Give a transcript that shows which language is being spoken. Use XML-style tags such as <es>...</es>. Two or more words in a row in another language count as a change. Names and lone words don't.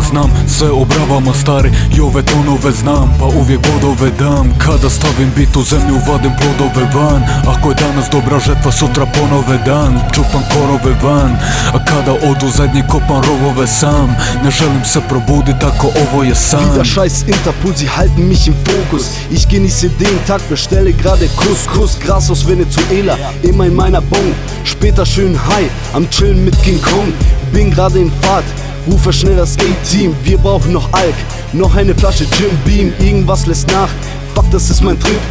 <hr>Znam sve o bravama stari i ove tonove znam. Pa uvijek bodove dam, kada stavim bit u zemlju vadim plodove van. Ako je danas dobra žetva, sutra ponove dan. Čupam korove van, a kada odu zadnji kopam rovove sam. Ne želim se probudit ako ovo je san.</hr> <de>Wieder scheiß Interpol, sie halten mich im Fokus. Ich genieße den Tag, bestelle gerade Couscous. Gras aus Venezuela, immer in meiner Bon. Später schön high, am Chillen mit King Kong. Bin gerade in Fahrt, rufe schnell das A-Team. Wir brauchen noch Alk, noch eine Flasche Jim Beam. Irgendwas lässt nach, fuck, das ist mein Trip.</de>